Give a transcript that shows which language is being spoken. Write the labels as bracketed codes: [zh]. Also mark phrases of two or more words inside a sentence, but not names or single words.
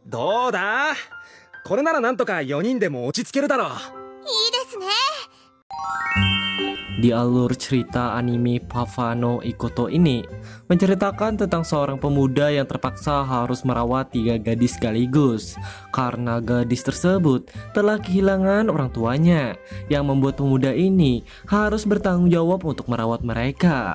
[ja] どうだ？これならなんとか4人でも落ち着けるだろう。いいですね。 [id] Di alur cerita anime Papa no Ikoto ini menceritakan tentang seorang pemuda yang terpaksa harus merawat 3 gadis sekaligus karena gadis tersebut telah kehilangan orang tuanya, yang membuat pemuda ini harus bertanggung jawab untuk merawat mereka.